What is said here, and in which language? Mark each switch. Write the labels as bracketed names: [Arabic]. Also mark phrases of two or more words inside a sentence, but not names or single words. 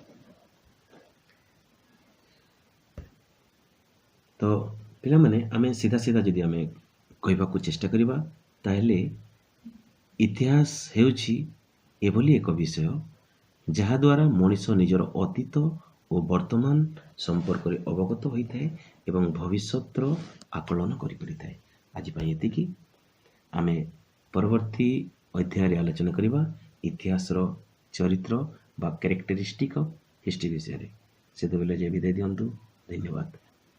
[Odia] ତ ପିଲା ମାନେ ଆମେ ସିଧା ସିଧା ଯଦି ଆମେ କହିବା କୁ ଚେଷ୍ଟା କରିବା ତାହେଲେ ଇତିହାସ ହେଉଛି ଏଭଳି ଏକ ବିଷୟ ଯାହା ଦ୍ୱାରା ମଣିଷ ନିଜର ଅତୀତ ଓ ବର୍ତ୍ତମାନ ସମ୍ପର୍କ ରେ ଅବଗତ ହୋଇଥାଏ ଏବଂ ଭବିଷ୍ୟତର ଆକଳନ କରି ପାରିଥାଏ। ଆଜି ପାଇଁ ଏତିକି ଆମେ ପରବର୍ତ୍ତୀ ଅଧ୍ୟାୟ ରେ ଆଲୋଚନା କରିବା ଇତିହାସର ଚରିତ୍ର ବା [English] characteristic of history [Odia] ବିଷୟ ରେ। ସେ ବିଦାୟ ଦିଅନ୍ତୁ। ଧନ୍ୟବାଦ।